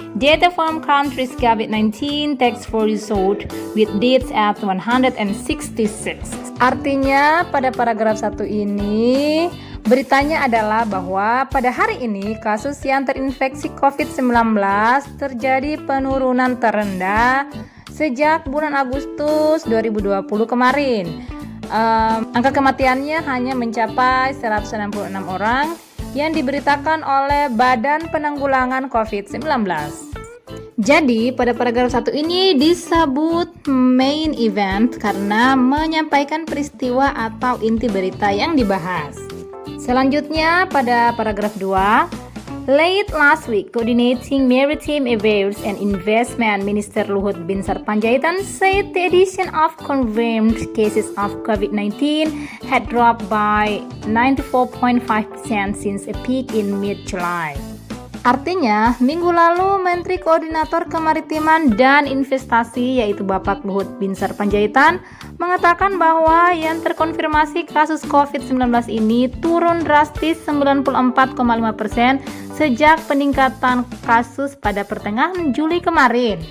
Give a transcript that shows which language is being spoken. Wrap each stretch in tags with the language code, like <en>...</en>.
<en>Data from country's COVID-19 task force result with deaths at 166.</en> <id>Artinya pada paragraf 1 ini beritanya adalah bahwa pada hari ini kasus yang terinfeksi COVID-19 terjadi penurunan terendah sejak bulan Agustus 2020 kemarin. Angka kematiannya hanya mencapai 166 orang yang diberitakan oleh Badan Penanggulangan COVID-19. Jadi, pada paragraf 1 ini disebut main event karena menyampaikan peristiwa atau inti berita yang dibahas. Selanjutnya, pada paragraf 2,</id> <en>late last week, Coordinating Maritime Affairs and Investment Minister Luhut Binsar Panjaitan said the addition of confirmed cases of COVID-19 had dropped by 94.5% since a peak in mid-July.</en> <id>Artinya, minggu lalu Menteri Koordinator Kemaritiman dan Investasi yaitu Bapak Luhut Binsar Panjaitan mengatakan bahwa yang terkonfirmasi kasus COVID-19 ini turun drastis 94,5% sejak peningkatan kasus pada pertengahan Juli kemarin.</id>